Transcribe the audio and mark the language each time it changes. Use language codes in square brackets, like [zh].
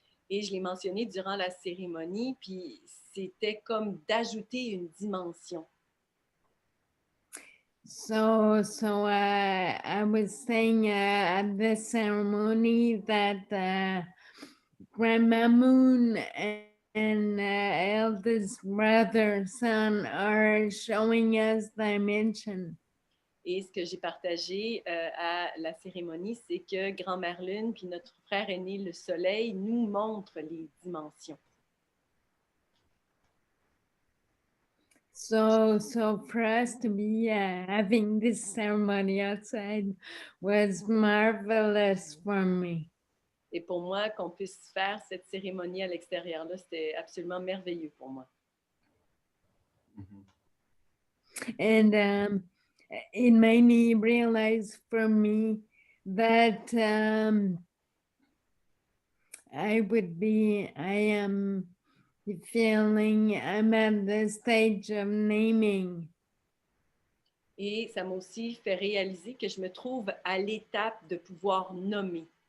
[fr] Et je l'ai mentionné durant la cérémonie, puis c'était comme d'ajouter une dimension. [en] So I was saying at the ceremony that Grandma Moon and eldest brother son are showing us dimension. [fr] Et ce que j'ai partagé à la cérémonie, c'est que Grand-Mère Lune puis notre frère aîné, le Soleil, nous montrent les dimensions. [en] So for us to be having this ceremony outside was marvelous for me. [fr] Et pour moi, qu'on puisse faire cette cérémonie à l'extérieur, là, c'était absolument merveilleux pour moi. [en] And it made me realize for me that I am feeling I'm at the stage of naming. [fr] Et ça m'a aussi fait réaliser que je me trouve à l'étape de pouvoir nommer.